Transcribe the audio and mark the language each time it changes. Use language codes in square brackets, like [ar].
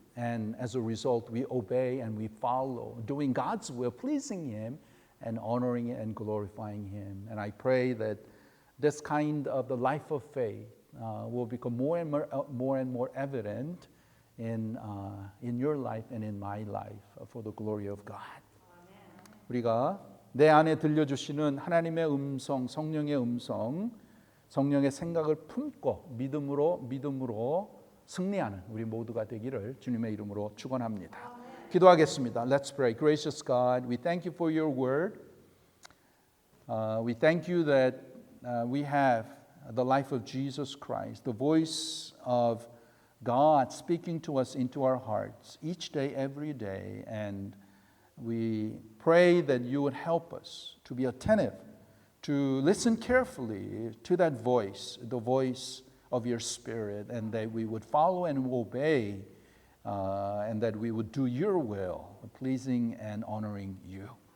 [en] And as a result, we obey and we follow, doing God's will, pleasing Him, and honoring and glorifying Him. And I pray that this kind of the life of faith will become more and more evident in your life and in my life for the glory of God. [ko] 우리가 내 안에 들려주시는 하나님의 음성, 성령의 음성, 성령의 생각을 품고 믿음으로 승리하는 우리 모두가 되기를 주님의 이름으로 축원합니다. 기도하겠습니다. [en] Let's pray. Gracious God, we thank you for your word. We thank you that we have the life of Jesus Christ, the voice of God speaking to us into our hearts each day, every day. And we pray that you would help us to be attentive, to listen carefully to that voice, the voice of your Spirit, and that we would follow and obey, and that we would do your will, pleasing and honoring you.